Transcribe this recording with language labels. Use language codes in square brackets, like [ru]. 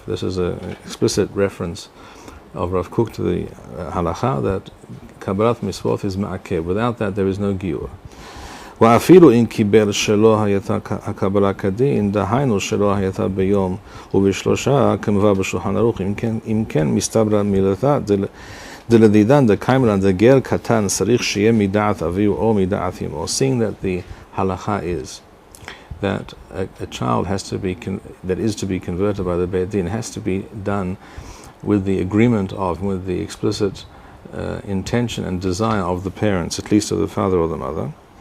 [en] This is an explicit reference of Rav Kook to the halacha that kabbalat mitzvot is ma'akev. Without that, there is no giyur. [he] ואפילו אם קיבל שלא הייתה הקבלה כדין, דהיינו שלא הייתה ביום ובשלושה, כמובא בשולחן ערוך, אם כן מסתברא מילתא דלדידן דקיימלן דגר קטן צריך שיהיה מדעת אביו או מדעת אמו. [en] Seeing that the halacha is that a child has to be that is to be converted by the Beit Din has to be done with the agreement of, with the explicit intention and desire of the parents, at least of the father or the mother.